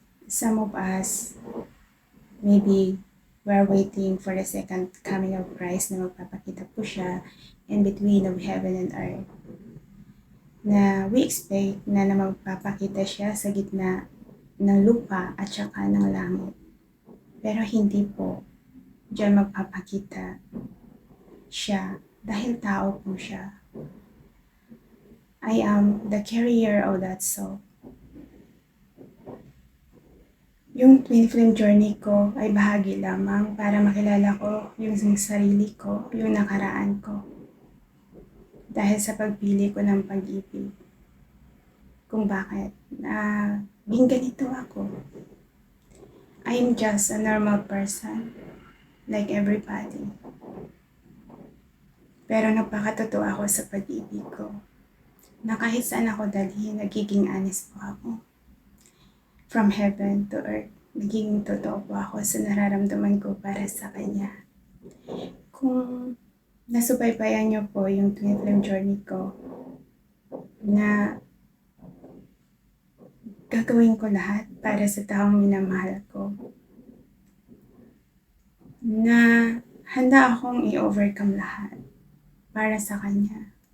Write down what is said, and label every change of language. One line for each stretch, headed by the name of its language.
English: some of us, maybe we're waiting for the second coming of Christ
Filipino: na magpapakita po siya
English: in between of heaven and earth.
Filipino: Na
English: we expect
Filipino: na magpapakita siya sa gitna ng lupa at saka ng langit. Pero hindi po diyan magpapakita siya dahil tao po siya.
English: I am the carrier of that soul.
Filipino: Yung twin flame journey ko ay bahagi lamang para makilala ko yung sarili ko, yung nakaraan ko. Dahil sa pagpili ko ng pag-ibig. Kung bakit naging ganito ako.
English: I am just a normal person, like everybody.
Filipino: Pero napakatotoo ako sa pag-ibig ko. Na kahit saan ako dalhin, nagiging honest po ako.
English: From heaven to earth,
Filipino: nagiging totoo po ako sa nararamdaman ko para sa Kanya. Kung nasubaybayan niyo po yung twin flame journey ko, na gagawin ko lahat para sa taong minamahal ko, na handa akong i-overcome lahat para sa Kanya.